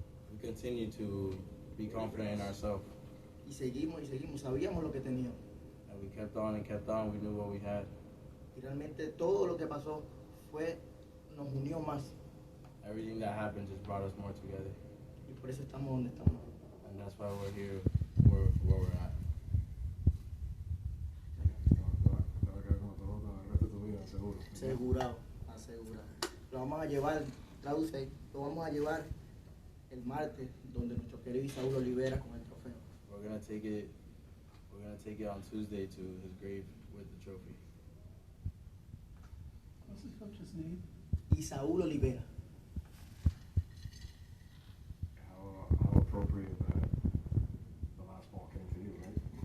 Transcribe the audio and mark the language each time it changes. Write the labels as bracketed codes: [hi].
[en] We continue to be confident in ourselves. [es] Y seguimos, sabíamos lo que teníamos. [en] And we kept on and kept on, we knew what we had. [es] Y realmente todo lo que pasó nos unió más. [en] Everything that happened just brought us more together. [es] Y por eso estamos donde estamos. [en] And that's why we're here where we're at. [es] Te va a quedar como pelota el resto de tu vida, seguro. Asegurado. Lo vamos a llevar, traduce, lo vamos a llevar el martes donde nuestro querido Isaúl Olivera con el trofeo. [en] We're gonna take it on Tuesday to his grave with the trophy. What's his coach's name? Isaúl Olivera. How appropriate that the last ball came to you, right?